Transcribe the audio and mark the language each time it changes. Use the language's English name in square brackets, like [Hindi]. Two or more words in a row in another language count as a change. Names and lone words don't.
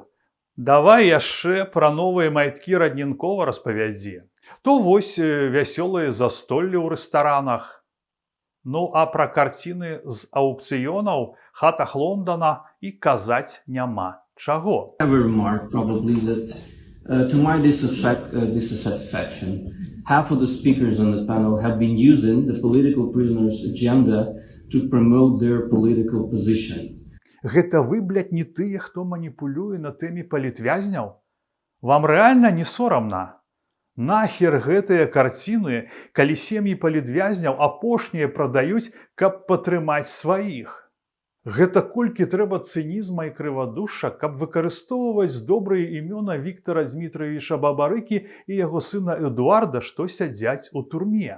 [Belarusian] Давай яшчэ пра новыя майткі Радненкова распавядзі. То вось вясёлыя застоллі ў рэстаранах. Ну а пра карціны з аўкцыёнаў, хатах Лондона і казаць няма чаго. [English] To my dissatisfaction, half of the speakers on the panel have been using the political prisoners' agenda to promote their political position. [Belarusian] Гэта вы, блядь, не тыя, хто маніпулюе на тэме палітвязняў? Вам рэальна не сорамна? Нахер гэтыя карціны, калі сем'і палітвязняў апошнія прадаюць, каб падтрымаць сваіх? Гэта колькі трэба цынізма і крывадушша, каб выкарыстоўваць добрыя імёна Віктара Дмітравіча Бабарыкі і яго сына Эдуарда, што сядзяць у турме.